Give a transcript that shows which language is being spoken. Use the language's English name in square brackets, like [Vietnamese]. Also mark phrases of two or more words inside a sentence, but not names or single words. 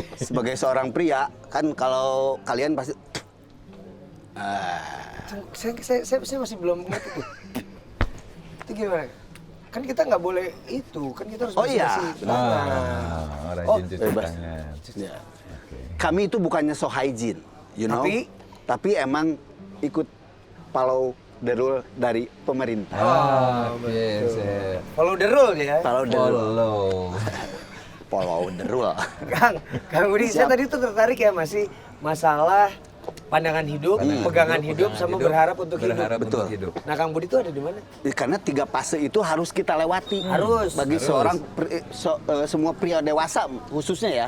[Indonesian] Sebagai seorang pria, kan kalau kalian pasti Saya masih belum ngerti tuh. Itu gimana? Kan kita nggak boleh itu, kan kita harus Oh iya, bersih-bersih. Rajin cuci bebas. tangan. Ya. Kami itu bukannya [English] so hygiene, you know. [Indonesian] Tapi emang ikut [English] follow the rule [Indonesian] dari pemerintah. Oke, sip. [English] Follow the rule ya. Follow the rule. Follow. Follow the rule. [Indonesian] Kang Budi, saya tadi tuh tertarik ya masih masalah pandangan hidup, pegangan hidup, sama berharap untuk hidup. Betul. Nah, Kang Budi itu ada di mana? Karena 3 fase itu harus kita lewati. Harus. Bagi seorang semua pria dewasa khususnya ya.